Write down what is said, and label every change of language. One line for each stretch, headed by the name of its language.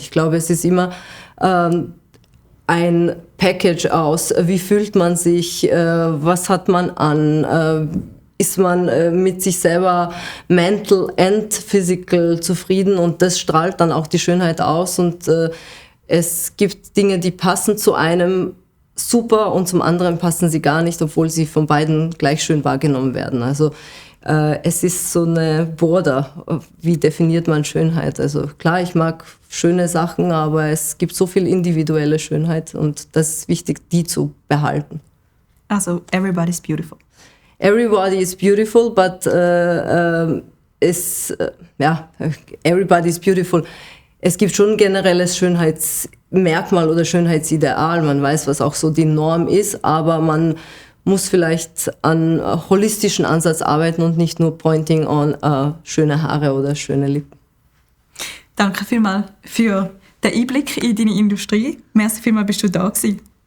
German: Ich glaube, es ist immer ein Package aus, wie fühlt man sich, was hat man an, ist man mit sich selber
English: mental and physical
German: zufrieden und das strahlt dann auch die Schönheit aus und es gibt Dinge, die passen zu einem super und zum anderen passen sie gar nicht, obwohl sie von beiden gleich schön wahrgenommen werden. Also es ist so eine Border, wie definiert man Schönheit? Also klar, ich mag schöne Sachen, aber es gibt so viel individuelle Schönheit und das ist wichtig, die zu behalten.
English: Also everybody's beautiful. Everybody is beautiful, but everybody is beautiful.
German: Es gibt schon ein generelles Schönheitsmerkmal oder Schönheitsideal. Man weiß, was auch so die Norm ist, aber man muss vielleicht an holistischen Ansatz arbeiten und nicht nur
English: pointing on
German: schöne Haare oder schöne Lippen. Danke vielmals für den Einblick in deine Industrie. Merci vielmals, bist du da gewesen.